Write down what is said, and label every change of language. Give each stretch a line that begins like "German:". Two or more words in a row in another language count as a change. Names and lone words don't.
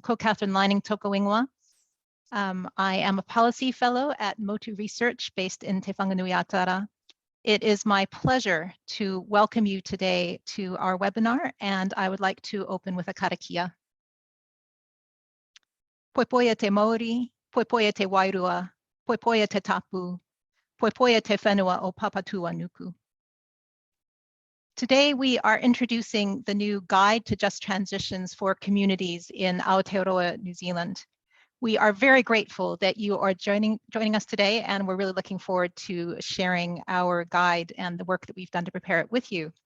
Māori: Ko Catherine Lining toko ingoa.
English: I am a policy fellow at Motu Research based in Te Whanganui-a-Tara. It is my pleasure to welcome you today to our webinar, and I would like to open with a karakia.
Māori: Poipoia te Maori, poipoia te Wairua, poipoia te Tapu, poipoia te whenua o Papatua Nuku.
English: Today, we are introducing the new Guide to Just Transitions for Communities in Aotearoa, New Zealand. We are very grateful that you are joining us today, and we're really looking forward to sharing our guide and the work that we've done to prepare it with you.